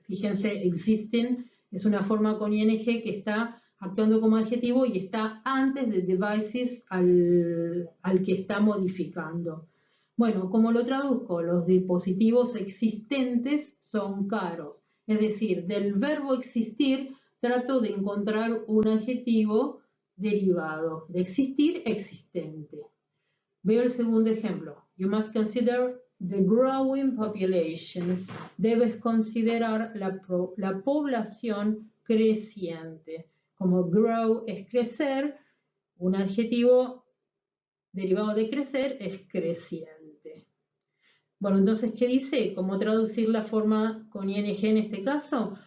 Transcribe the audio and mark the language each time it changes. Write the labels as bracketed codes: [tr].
[es] Fíjense, existing es una forma con ing que está actuando como adjetivo y está antes de devices al que está modificando. Bueno, ¿cómo lo traduzco? Los dispositivos existentes son caros. Es decir, del verbo existir trato de encontrar un adjetivo derivado. De existir, existente. Veo el segundo ejemplo. [en] You must consider the growing population. [es] Debes considerar la población creciente. Como grow es crecer, un adjetivo derivado de crecer es creciente. Bueno, entonces, ¿qué dice? ¿Cómo traducir la forma con ing en este caso?